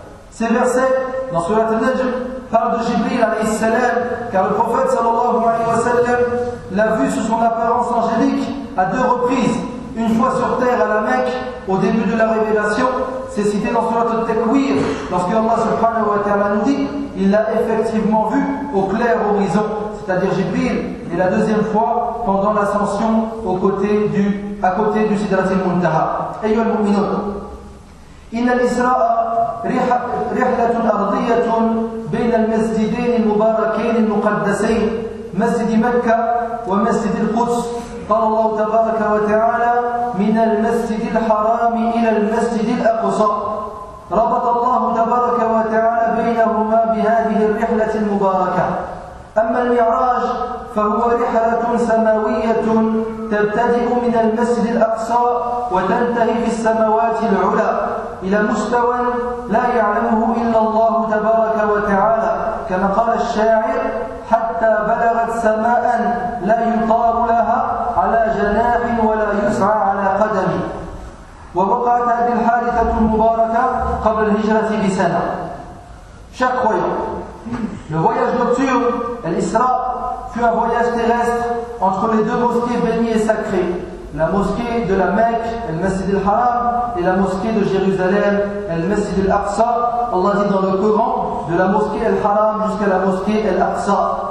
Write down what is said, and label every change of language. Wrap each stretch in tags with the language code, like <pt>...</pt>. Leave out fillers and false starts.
<fr>Ces versets, dans surat al-Najm, parlent de Jibril alayhi salam, car le prophète sallallahu alayhi wa sallam l'a vu sous son apparence angélique à deux reprises, une fois sur terre à la Mecque, au début de la révélation. C'est cité dans surat al-Takwir, lorsque Allah subhanahu wa ta'ala nous dit: il l'a effectivement vu au clair horizon, c'est-à-dire Jibril, et la deuxième fois pendant l'ascension à côté du Sidrat al-Muntaha.</fr> <ar>Ayyuha al-mu'minun, inna al-Isra'a رحلة أرضية بين المسجدين المباركين المقدسين، مسجد مكة ومسجد القدس. قال الله تبارك وتعالى: من المسجد الحرام إلى المسجد الأقصى. ربط الله تبارك وتعالى بينهما بهذه الرحلة المباركة. أما المعراج فهو رحلة سماوية تبتدئ من المسجد الأقصى وتنتهي في السماوات العلى إلى مستوى لا يعلمه إلا الله تبارك وتعالى، كما قال الشاعر: حتى بلغت سماء لا يطار لها على جناح ولا يسعى على قدم. ووقعت هذه الحادثة المباركة قبل الهجرة بسنة.</ar> <fr>شكوي Le voyage nocturne, Al-Isra, fut un voyage terrestre entre les deux mosquées bénies et sacrées, la mosquée de la Mecque, Al-Masjid al-Haram, et la mosquée de Jérusalem, Al-Masjid al-Aqsa. Allah dit dans le Coran: de la mosquée Al-Haram jusqu'à la mosquée Al-Aqsa.</fr>